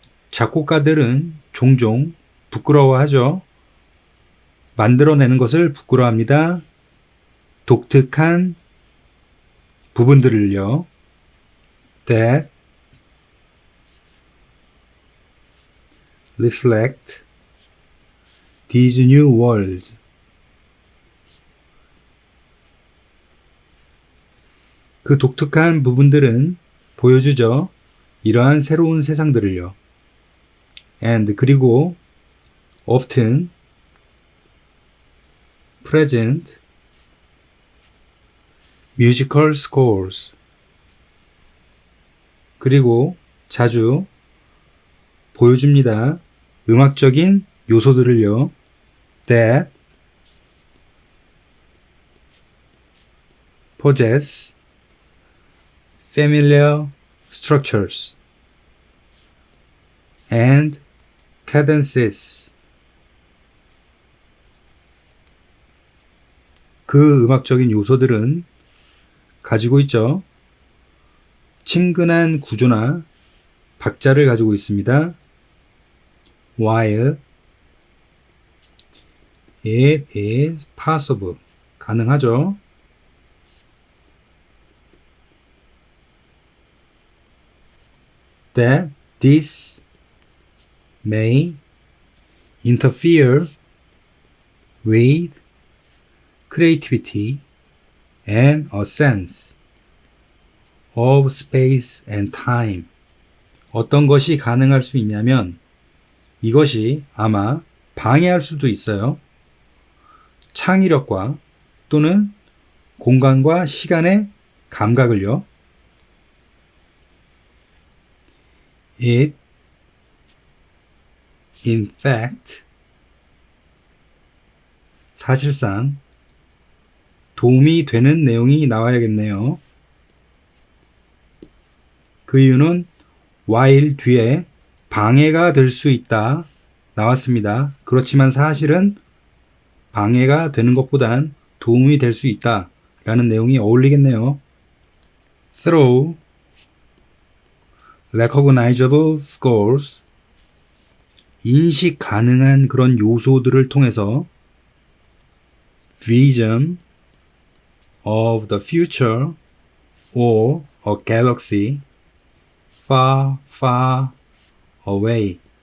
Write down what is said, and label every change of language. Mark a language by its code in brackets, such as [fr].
[ko] 작곡가들은 종종 부끄러워하죠. 만들어내는 것을 부끄러워합니다. 독특한 부분들을요. [en] That reflect these new worlds. [ko] 그 독특한 부분들은 보여주죠. 이러한 새로운 세상들을요. [en] And [ko] 그리고 [en] often present musical scores. [ko] 그리고 자주 보여줍니다. 음악적인 요소들을요. [en] That possess familiar structures and cadences. [ko] 그 음악적인 요소들은 가지고 있죠. 친근한 구조나 박자를 가지고 있습니다. [en] While it is possible, [ko] 가능하죠. [en] That this may interfere with creativity and a sense of space and time. [ko] 어떤 것이 가능할 수 있냐면 이것이 아마 방해할 수도 있어요. 창의력과 또는 공간과 시간의 감각을요. [en] It, in fact, [ko] 사실상 도움이 되는 내용이 나와야겠네요. 그 이유는 while 뒤에 방해가 될 수 있다 나왔습니다. 그렇지만 사실은 방해가 되는 것보단 도움이 될 수 있다 라는 내용이 어울리겠네요. [en] Through recognizable scores, [ko] 인식 가능한 그런 요소들을 통해서 [en] vision of the future or a galaxy far, far away,